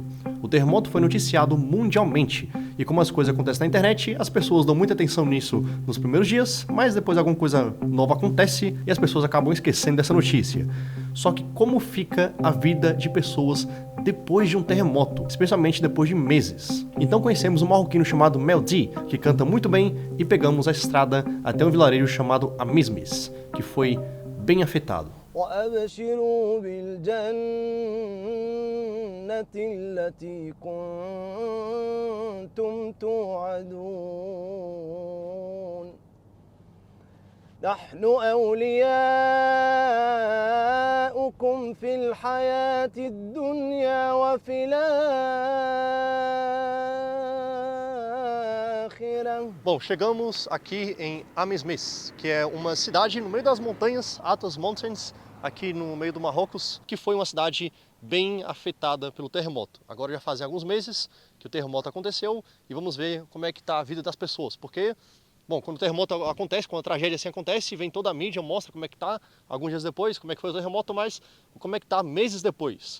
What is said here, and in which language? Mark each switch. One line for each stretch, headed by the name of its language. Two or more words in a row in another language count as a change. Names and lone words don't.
Portuguese: O terremoto foi noticiado mundialmente, e como as coisas acontecem na internet, as pessoas dão muita atenção nisso nos primeiros dias, mas depois alguma coisa nova acontece e as pessoas acabam esquecendo dessa notícia. Só que como fica a vida de pessoas depois de um terremoto, especialmente depois de meses? Então conhecemos um marroquino chamado Meldi, que canta muito bem, e pegamos a estrada até um vilarejo chamado Amizmiz, que foi bem afetado.
Arabic: وأبشروا بالجنة التي كنتم توعدون نحن أولياؤكم في الحياة الدنيا وفي الآخرة.
Portuguese: Bom, chegamos aqui em Amizmiz, que é uma cidade no meio das montanhas, Athos Mountains, aqui no meio do Marrocos, que foi uma cidade bem afetada pelo terremoto. Agora já fazem alguns meses que o terremoto aconteceu e vamos ver como é que está a vida das pessoas, porque, bom, quando o terremoto acontece, quando a tragédia assim acontece, vem toda a mídia, mostra como é que está, alguns dias depois, como é que foi o terremoto, mas como é que está meses depois.